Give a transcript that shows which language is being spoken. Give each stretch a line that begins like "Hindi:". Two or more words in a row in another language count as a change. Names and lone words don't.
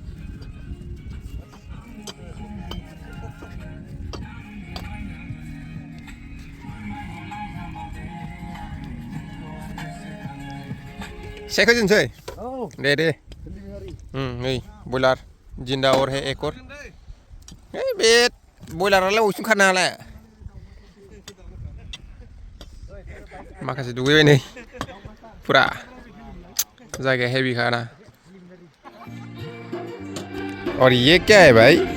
Bodo: सेक होजोबनोसै दे नै बयलार
Hindi: जिन्दा और है एक और
Bodo: बे बयलारालाय अबेसिम खारनो हालाय माखासे दुगैबाय नै फुरा जायगाया
Hindi: हेवी खाना और ये क्या है भाई